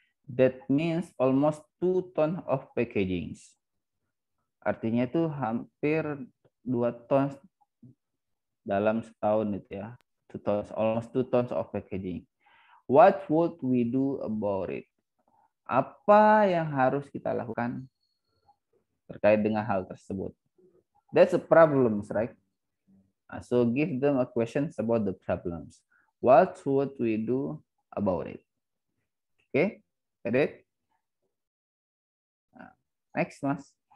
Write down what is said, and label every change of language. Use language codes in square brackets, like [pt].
[en] That means almost 2 tons of packaging. [id] Artinya itu hampir 2 tons dalam setahun itu ya. [en] 2 tons, almost 2 tons of packaging. What would we do about it? [id] Apa yang harus kita lakukan terkait dengan hal tersebut? [en] That's a problem, right? So give them a question about the problems. What would we do about it? Okay, get it? Next, Mas.